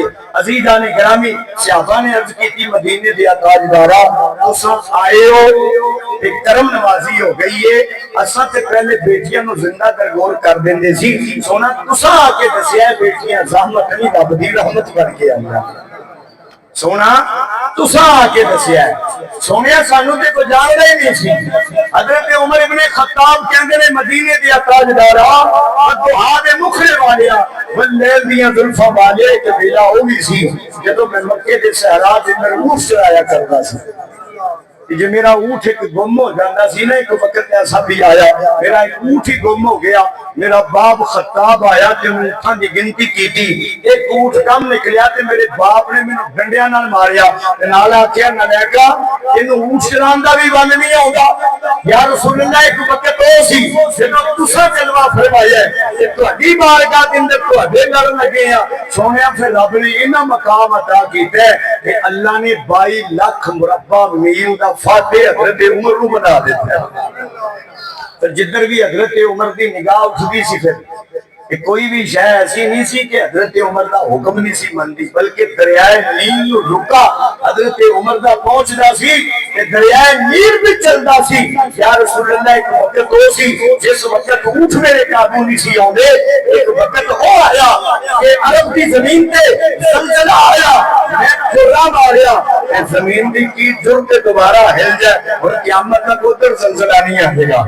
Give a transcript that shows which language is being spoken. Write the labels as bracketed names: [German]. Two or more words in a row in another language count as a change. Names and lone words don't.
[Punjabi] عزیزان گرامی صحابہ نے عرض کی تھی مدینے دیا تاجدارا اساں آئے ہو ایک کرم نوازی ہو گئی ہے، اساں تے پہلے بیٹیاں نو زندہ درگور کر دیندے سی، سونا تساں آ کے دسیا ہے بیٹیاں زحمت نہیں رب دی رحمت بن کے آئیاں، سونا تساں آ کے دسیا ہے، سونیا سانو تے کوئی جاندا ہی نہیں سی۔ حضرت عمر ابن خطاب کہندے نے مدینے دیا تاجدارا دعا دے مکھڑے والیا واللیل دیاں زلفاں والے کہ بیلا ہو بھی سی جدوں میں مکے دے صحرا دے اندر اونٹ چرایا کردا سی، [Urdu] جی میرا اونٹ ایک گم ہو جاتا سی نا، ایک وقت ایسا بھی آیا میرا ایک اونٹ ہی گم ہو گیا، [Punjabi] میرا باپ خطاب آیا تے اونٹاں دی گنتی کیتی، ایک اونٹ کم نکلیا تے میرے باپ نے مینوں ڈنڈیاں نال ماریا تے نال آکھیا نلیکا اینوں اونٹ چلاون دا بھی ون نہیں آوندا۔ [Arabic] یا رسول اللہ [Punjabi] ایک وقت او سی جدوں تساں جلوہ فرمایا ہے تے تہاڈی بارگاہ دے اندر تہاڈے گل لگے ہاں سونیا، پھر رب نے انہاں مقام عطا کیتا ہے کہ اللہ نے 22 لاکھ مربع میل دا فاتح [Urdu] حضرت عمر کو بنا دیتا ہے۔ [Punjabi] پھر جدھر بھی حضرت عمر دی نگاہ اٹھدی سی پھر کہ کوئی بھی شے ایسی نہیں سی کہ حضرت عمر دا حکم نہیں سی مندی، بلکہ دریائے نیل رکا حضرت عمر دا پہنچدا سی کہ دریائے نیل بھی چلدا سی۔ [Arabic] یا رسول اللہ [Punjabi] ایک وقت ہو سی جس وقت اونٹ میرے قابو نہیں سی آندے، ایک وقت ہو آیا کہ عرب کی زمین تے زلزلہ آیا، میں کھرا ماریا کہ زمین دی کی جرت دوبارہ ہل جائے [Urdu] اور قیامت تک ادھر زلزلہ نہیں آئے گا۔